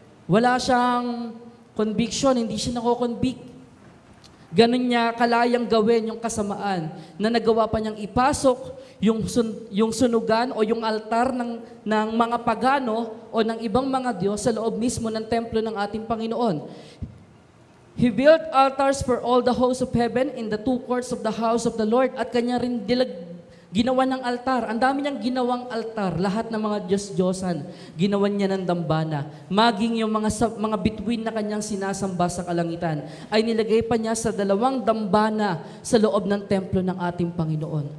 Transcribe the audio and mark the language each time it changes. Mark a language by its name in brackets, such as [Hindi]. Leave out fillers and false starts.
[Filipino] Wala siyang conviction, hindi siya nako-convict. Ganun niya kalayang gawin yung kasamaan na nagawa pa niyang ipasok yung sunugan o yung altar ng mga pagano o ng ibang mga Diyos sa loob mismo ng templo ng ating Panginoon. [English] He built altars for all the hosts of heaven in the two courts of the house of the Lord, [Filipino] at kanya rin ginawa ng altar. Ang dami niyang ginawang altar, lahat ng mga Diyos-Diyosan, ginawan niya ng dambana. Maging yung mga bituin na kanyang sinasamba sa kalangitan, ay nilagay pa niya sa 2 dambana sa loob ng templo ng ating Panginoon.